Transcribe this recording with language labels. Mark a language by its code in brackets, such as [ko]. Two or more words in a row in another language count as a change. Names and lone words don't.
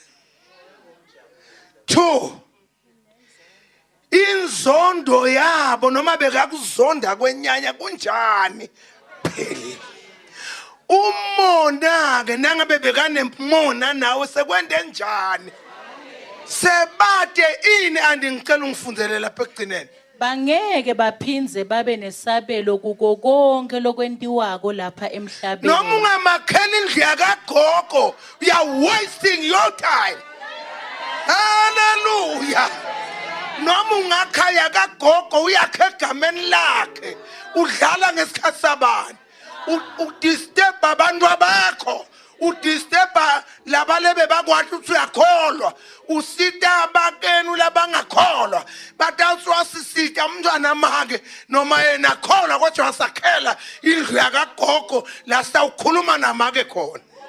[ss] 2 inzondo yabo noma bekakuzonda kwenyanya kunjani pheli umona ke nangabe bekanempumona nawe sekwende njani sebade ini andingicela ungifundzele lapha ekugcineni bangeke baphindze babe nesabelo kuko konke lokwentiwako lapha emhlabeni noma ungamakhela indlu yakagogo [en] you are wasting your time [ss] hallelujah noma ungakhaya kagogo uyakhe egameni lakhe udlala ngesikhathi sabani udisturb abantu abakho udisturb labalebe bakwathi uthi uyakholwa usita abakenu labangakholwa batawusiwa sisita umntwana make noma yena kholwa kodwa wasakhela indlu yakagogo la sitawukhuluma namake khona